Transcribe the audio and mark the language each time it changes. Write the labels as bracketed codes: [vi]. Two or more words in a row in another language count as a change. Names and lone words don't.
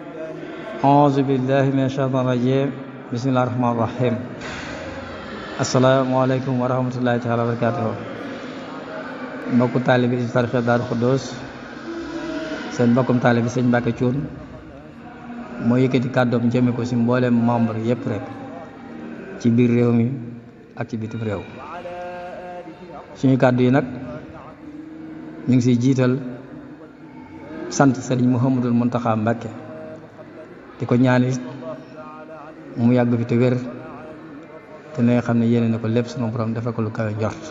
[ar] أعوذ بالله من الشيطان الرجيم. بسم الله الرحمن الرحيم. السلام عليكم ورحمة الله تعالى وبركاته. [wo] Mbokku taalibe Hizbut Tarqiyyah Daaru Xudoos seen mbokkum taalibe Sëñ Mbàkke Cuun moo yëkkati kàddoom jëme ko ci mboolem membre yépp rek ci biir réew mi ak ci bitim réew. suñu kàddu yi nag ñu ngi ciy jiital sant Sëriñ Mouhamadul Muntaxa Mbàkke di ko ñaan mu yàgg fi te wér te ne nga xam ne yéene na ko lépp sunu borom dafa ko lu kawe njort.